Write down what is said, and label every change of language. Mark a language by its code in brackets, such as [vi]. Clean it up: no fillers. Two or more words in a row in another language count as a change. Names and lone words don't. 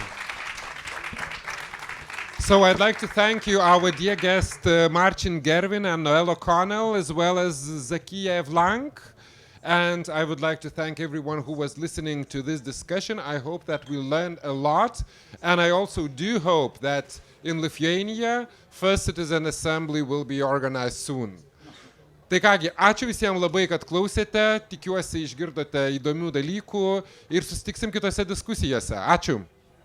[en] So I'd like to thank you, our dear guest Marcin Gerwin and Noelle O Connell, as well as Zakia Evlank. And I would like to thank everyone who was listening to this discussion. I hope that we learned a lot. And I also do hope that in Lithuania, first citizen assembly will be organized soon. [lt] Tai kągi, ačiū visiems labai, kad klausėte, tikiuosi išgirdote įdomių dalykų ir susitiksim kitose diskusijose. Ačiū.